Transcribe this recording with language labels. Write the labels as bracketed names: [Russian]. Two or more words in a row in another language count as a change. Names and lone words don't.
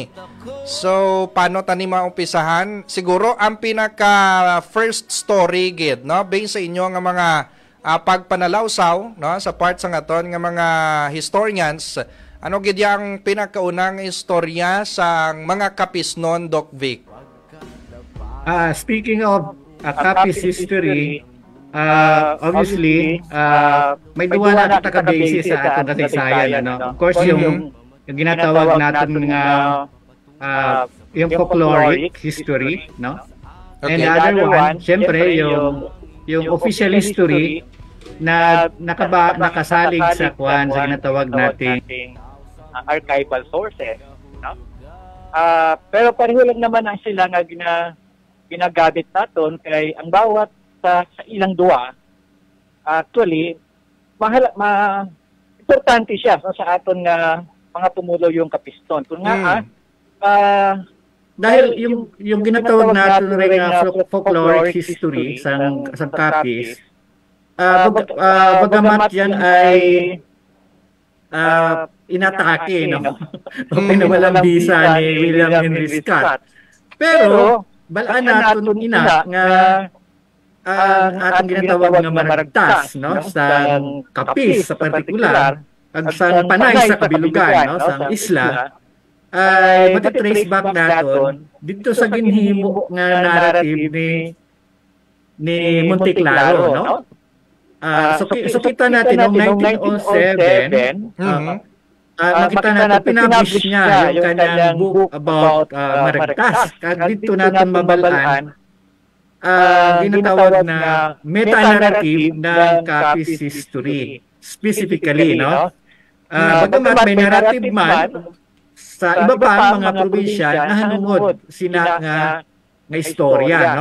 [Hiligaynon] So paano tani maumpisahan? Siguro ang pinaka [English] first story [Hiligaynon] gid, no, based sa inyo nga mga pagpanalawsaw, no, sa part sa aton nga mga historians, ano gid ang pinakaunang istorya sa mga kapisnon, Doc Vic? [English] Speaking of Capiz history, obviously, [Hiligaynon] may duwa na kita ka-basis sa atong kasaysayan. [Filipino] Of course, yung ginatawag natin nga yung [English] folkloric history, [Filipino] no? [English] And the other one, [Filipino] syempre, yung official history na nakasalig sa kwan sa ginatawag natin [English] archival sources, no? [Filipino] Pero pareho lang naman ang sila nga ginagamit naton kay ang bawat sa ilang duwa, actually, importante siya sa aton nga mga pumulo yung kapiston. Kung nga, dahil yung ginatawag natin rin nga [English] folkloric history [Filipino] sa Capiz, bagamat yan ay inatake, no? O pinawalang bisa ni William Henry Scott. Pero, balaan natin ina nga ang ating ginatawag nga maragtas, no, sa Capiz sa partikular, ag sa Panay sa kabilugan, no, sa isla, ay matitrace back naton dito sa ginhimo nga narrative ni Monteclaro, no. So kita natin noong 1907, nakita natin pinapublish niya yung kanyang [English] book about [Filipino] maragtas. Kag dito natin mabalaan ginatawag na meta-narrative ng Capiz history. [English] Specifically, no? [Filipino] Bagamat may narrative man, sa iba pa mga probinsya, nahanungod sina nga istorya, no?